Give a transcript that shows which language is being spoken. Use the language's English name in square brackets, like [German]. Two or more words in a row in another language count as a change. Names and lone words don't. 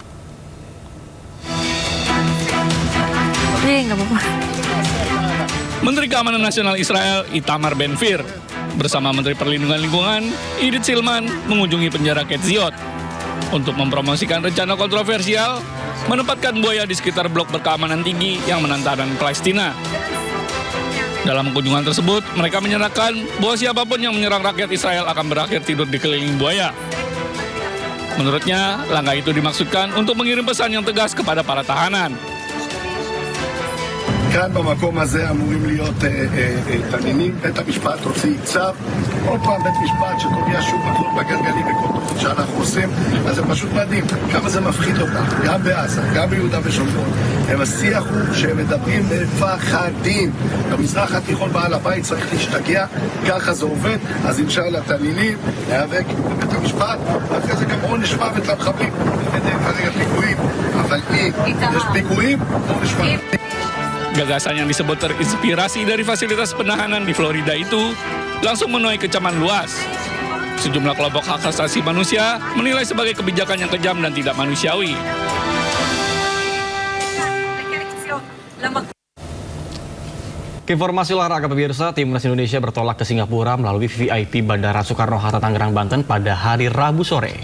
[Indonesian] Menteri Keamanan Nasional Israel Itamar Ben-Gvir bersama Menteri Perlindungan Lingkungan Idit Silman mengunjungi penjara Ketziot untuk mempromosikan rencana kontroversial menempatkan buaya di sekitar blok berkeamanan tinggi yang menantang Palestina. Dalam kunjungan tersebut, mereka menyatakan bahwa siapapun yang menyerang rakyat Israel akan berakhir tidur di keliling buaya. Menurutnya, langkah itu dimaksudkan untuk mengirim pesan yang tegas kepada para tahanan. [Hebrew] כאן במקום הזה אמורים להיות תנינים. בית המשפט הוציא צו, עוד פעם בית משפט שקובע שוב מקלות בגלגלים בכל תוכנית שאנחנו עושים, אז זה פשוט מדהים כמה זה מפחיד אותם, גם בעזה, גם ביהודה ושומרון. השיח הוא שהם מדברים מפחדים. במזרח התיכון בעל הבית צריך להשתגע, ככה זה עובד, אז [Arabic] إن شاء الله [Hebrew] תנינים, להיאבק בבית המשפט, ואחרי זה גם עונש מוות למחבלים. כרגע פיגועים, אבל אם יש פיגועים, עונש מוות. [Indonesian] Gagasan yang disebut terinspirasi dari fasilitas penahanan di Florida itu langsung menuai kecaman luas. Sejumlah kelompok hak asasi manusia menilai sebagai kebijakan yang kejam dan tidak manusiawi. Informasi olahraga, pemirsa, Timnas Indonesia bertolak ke Singapura melalui VIP Bandara Soekarno-Hatta Tangerang, Banten pada hari Rabu sore.